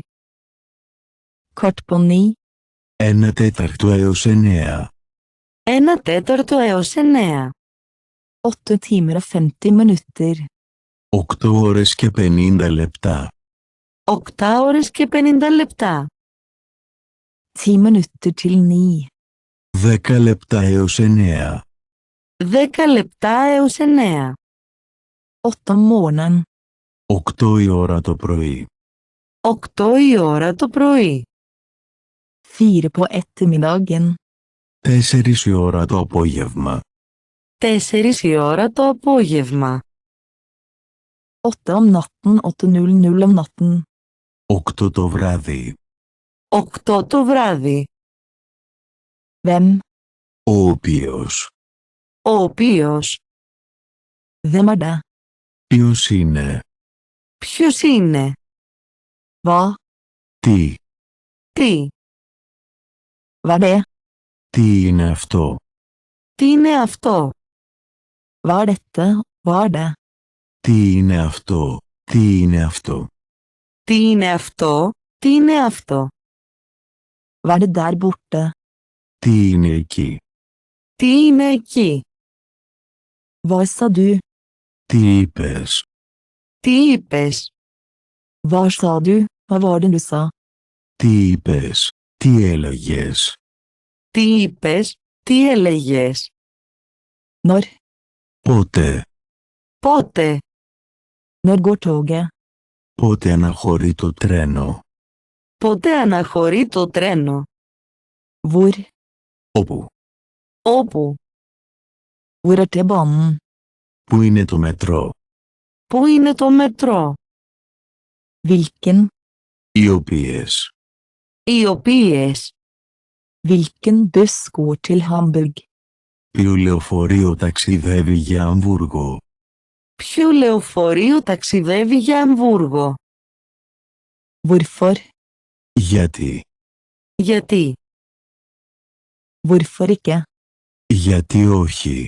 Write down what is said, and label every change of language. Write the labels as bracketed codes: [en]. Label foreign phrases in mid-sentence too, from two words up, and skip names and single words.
[no] Kvart på 9. [el] 1 τέταρτο έως 9. 1 τέταρτο έως 9. [no] 8 timer og 50 minutter. [el] 8 ώρες και 50 λεπτά. 8 ώρες και 50 λεπτά. [no] 10 minutter til 9. [el] 10 λεπτά έως 9. 10 λεπτά έως 9. [no] 8 om morgenen. [el] 8 η ώρα το πρωί. 8 η ώρα το πρωί. [no] 4 på ettermiddagen. [el] 4 η ώρα το απόγευμα. 4 η ώρα το απόγευμα. [no] 8 om natten. 8:00 om natten. [el] 8 το βράδυ. 8 το βράδυ. [no] Hvem? [el] Ο οποίος. Ο οποίος. [no] Hvem er det? [el] Ποιος είναι. Ποιος είναι? [no] Hva? [el] Τι. Τι? [no] Hva er det? [el] Τι είναι αυτό. Τι είναι αυτό? [no] Hva er dette? Hva er det? [el] Τι είναι αυτό. Τι είναι αυτό. Τι είναι αυτό? Τι είναι αυτό? [no] Hva er det der borte? [el] Τι είναι εκεί. Τι είναι εκεί? [no] Hva sa du? [el] Τι είπες. Τι είπες? [no] Hva sa du? Hva var det du sa? [el] Τι είπες. Τι έλεγες. Τι είπες? Τι έλεγες? [no] Når? [el] Πότε. Πότε? [no] Når går toget? [el] Πότε αναχωρεί το τρένο. Πότε αναχωρεί το τρένο? [no] Hvor? [el] Όπου. Όπου? [no] Hvor er T-banen? [el] Πού είναι το μετρό. Πού είναι το μετρό? [no] Hvilken? [el] Οι οποίες. Οι οποίες. [no] Hvilken buss går til Hamburg? [el] Ποιο λεωφορείο ταξιδεύει για Αμβούργο. Ποιο λεωφορείο ταξιδεύει για Αμβούργο? [no] Hvorfor? [el] Γιατί. Γιατί? [no] Hvorfor ikke? [el] Γιατί όχι.